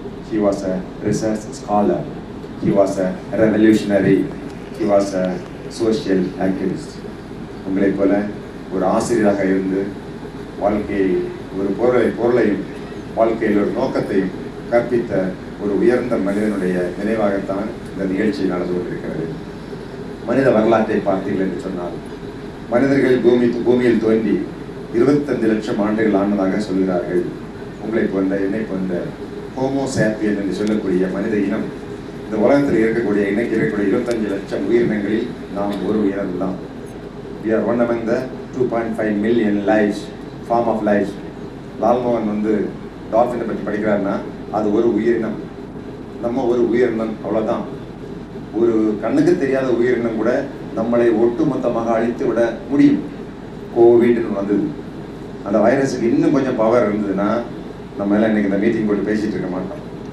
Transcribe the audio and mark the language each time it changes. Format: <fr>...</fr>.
<en>He was a research scholar. He was a revolutionary. He was a social activist.</en> <ta>உங்களை போல ஒரு ஆசிரியராக இருந்து வாழ்க்கையை ஒரு பொருளையும் வாழ்க்கையில் ஒரு நோக்கத்தையும் கற்பித்த ஒரு உயர்ந்த மனிதனுடைய நினைவாகத்தான் இந்த நிகழ்ச்சி நடந்து கொண்டிருக்கிறது. மனித வரலாற்றை பார்த்தீர்கள் என்று சொன்னால், மனிதர்கள் பூமியில் தோன்றி 25 லட்சம் ஆண்டுகள் ஆனதாக சொல்கிறார்கள். உங்களை போன்ற என்னை போன்ற ஹோமோ சாப்பியன் என்று சொல்லக்கூடிய மனித இனம் இந்த உலகத்தில் இருக்கக்கூடிய இன்னைக்கு இருக்கக்கூடிய 25 லட்சம் உயிரினங்களில் நாம் ஒரு உயிரினம் தான்.</ta> <en>We are one among the 2.5 million lives, form of life.</en> <ta>Lalmohan டால்ஃபினை பற்றி படிக்கிறாருன்னா அது ஒரு உயிரினம், நம்ம ஒரு உயிரினம், அவ்வளோதான். ஒரு கண்ணுக்கு தெரியாத உயிரினம் கூட நம்மளை ஒட்டுமொத்தமாக அழித்து விட முடியும். கோவிட்னு வந்தது, அந்த வைரஸுக்கு இன்னும் கொஞ்சம் பவர் இருந்ததுன்னா நம்ம எல்லாம் இன்னைக்கு இந்த மீட்டிங் போட்டு பேசிகிட்டு இருக்க மாட்டோம்.</ta>